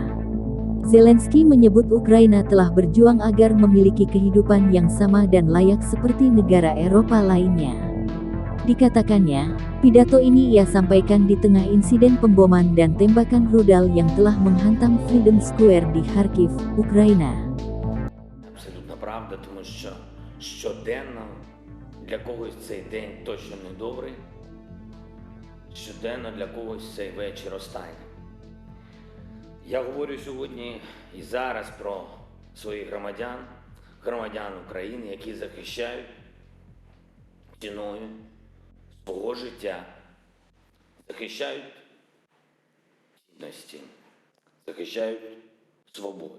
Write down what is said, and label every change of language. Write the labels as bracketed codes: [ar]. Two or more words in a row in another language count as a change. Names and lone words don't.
[id] Zelensky menyebut Ukraina telah berjuang agar memiliki kehidupan yang sama dan layak seperti negara Eropa lainnya. Dikatakannya, pidato ini ia sampaikan di tengah insiden pemboman dan tembakan rudal yang telah menghantam Freedom Square di Kharkiv, Ukraina. [uk] Абсолютно правда, тому що щоденно для когось цей день точно не добрий, щоденно для когось цей вечір останній. Я говорю сьогодні і зараз про своїх громадян України, які захищають ціною свого життя, захищають цінності, захищають свободу.